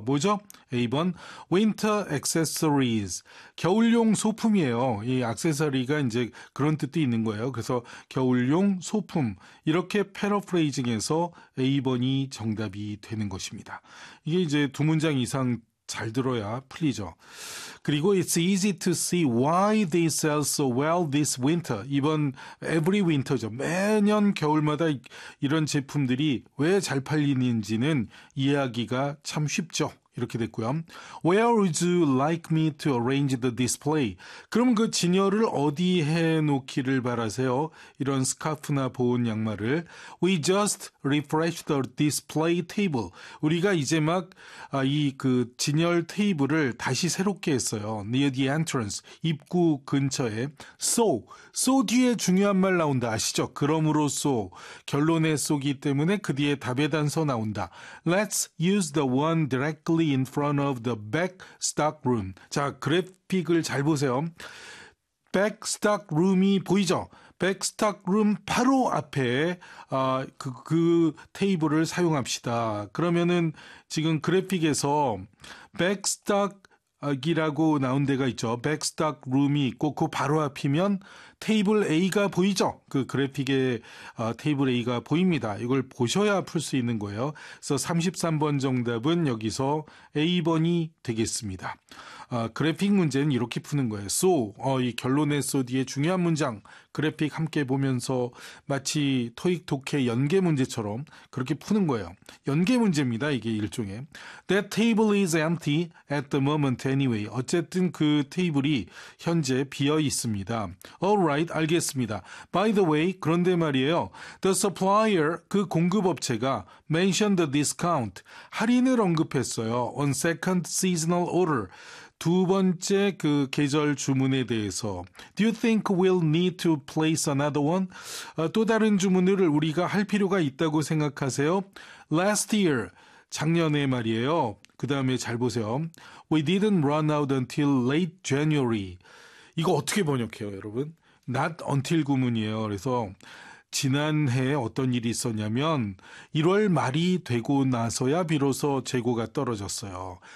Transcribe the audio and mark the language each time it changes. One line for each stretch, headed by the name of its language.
Korean: 뭐죠? A번.
English: Winter accessories.
Korean: 겨울용 소품이에요. 이 액세서리가 이제 그런 뜻도 있는 거예요. 그래서 겨울용 소품. 이렇게 패러프레이징해서 A번이 정답이 되는 것입니다. 이게 이제 두 문장 이상 잘 들어야 풀리죠.
English: 그리고 it's easy to see why they sell so well this winter.
Korean: 이번
English: every winter
Korean: 죠. 매년 겨울마다 이런 제품들이 왜잘 팔리는지는 이해하기가 참 쉽죠. 이렇게 됐고요.
English: Where would you like me to arrange the display?
Korean: 그럼 그 진열을 어디 해놓기를 바라세요? 이런 스카프나 보온 양말을.
English: We just refreshed the display table.
Korean: 우리가 이제 막이그 진열 테이블을 다시 새롭게 했어요.
English: Near the entrance,
Korean: 입구 근처에. So 뒤에 중요한 말 나온다. 아시죠? 그러므로 so, 결론에 so이기 때문에 그 뒤에 답의 단서 나온다.
English: Let's use the one directly in front of the back stock room.
Korean: 자, 그래픽을 잘 보세요. Back stock room이 보이죠? Back stock room 바로 앞에 그 테이블을 사용합시다. 그러면은 지금 그래픽에서 back stock이라고 나온 데가 있죠. Back stock room이 있고 그 바로 앞이면 테이블 A가 보이죠? 그 그래픽에 테이블 A가 보입니다. 이걸 보셔야 풀수 있는 거예요. 그래서 33번 정답은 여기서 A번이 되겠습니다. 그래픽 문제는 이렇게 푸는 거예요. So, 이 결론의 so 뒤에 중요한 문장, 그래픽 함께 보면서 마치 토익 독해 연계 문제처럼 그렇게 푸는 거예요. 연계 문제입니다. 이게 일종의.
English: That table is empty at the moment anyway.
Korean: 어쨌든 그 테이블이 현재 비어 있습니다.
English: Alright,
Korean: 알겠습니다.
English: By the way,
Korean: 그런데 말이에요.
English: The supplier,
Korean: 그 공급업체가
English: mentioned the discount,
Korean: 할인을 언급했어요.
English: On second seasonal order.
Korean: 두 번째 그 계절 주문에 대해서.
English: Do you think we'll need to place another one?
Korean: 또 다른 주문을 우리가 할 필요가 있다고 생각하세요?
English: Last year,
Korean: 작년에 말이에요. 그 다음에 잘 보세요.
English: We didn't run out until late January.
Korean: 이거 어떻게 번역해요, 여러분? Not until 구문이에요. 그래서 지난해 어떤 일이 있었냐면 1월 말이 되고 나서야 비로소 재고가 떨어졌어요.